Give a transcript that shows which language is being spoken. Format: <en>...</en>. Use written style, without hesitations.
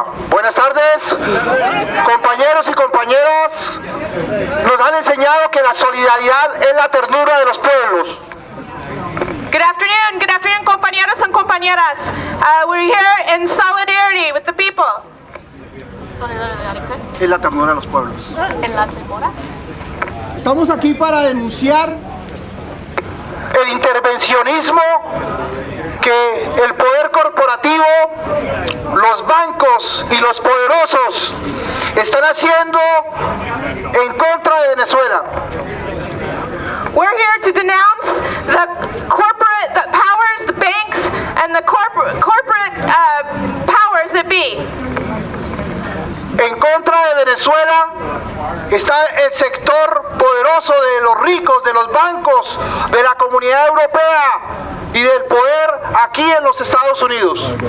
<es>Buenas tardes, compañeros y compañeras. Nos han enseñado que la solidaridad es la ternura de los pueblos.</es> <en>Good afternoon, compañeros and compañeras. We're here in solidarity with the people.</en> <es>Es la ternura de los pueblos. En la ternura. Estamos aquí para denunciar el intervencionismo que el poder corporativo, los bancos y los poderosos están haciendo en contra de Venezuela.</es> <en>We're here to denounce the powers, the banks, and the corporate powers that be.</en> <es>En contra de Venezuela está el sector poderoso de los ricos, de los bancos, de la Comunidad Europea y del poder aquí en los Estados Unidos.</es>